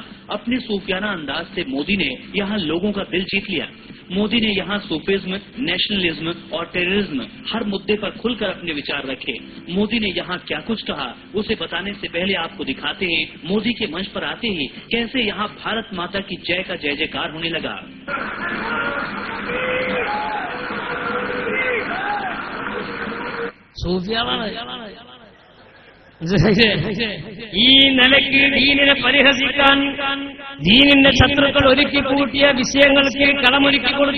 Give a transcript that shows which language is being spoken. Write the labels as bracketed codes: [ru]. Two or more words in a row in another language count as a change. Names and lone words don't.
[hi] अपने सूफियाना अंदाज से मोदी ने यहाँ लोगों का दिल जीत लिया। मोदी ने यहाँ सूफिज्म, नेशनलिज्म और टेररिज्म हर मुद्दे पर खुलकर अपने विचार रखे। मोदी ने यहाँ क्या कुछ कहा उसे बताने से पहले आपको दिखाते हैं मोदी के मंच पर आते ही कैसे यहाँ भारत माता की जय का जय जयकार होने लगा। [ml] സൂഫിയാളാണ്. ഈ നിലയ്ക്ക് ദീനിനെ പരിഹസിക്കാൻ ദീനിന്റെ ശത്രുക്കൾ ഒരുക്കി കൂട്ടിയ വിഷയങ്ങൾക്ക് കളമൊരുക്കി കൊടുത്തു.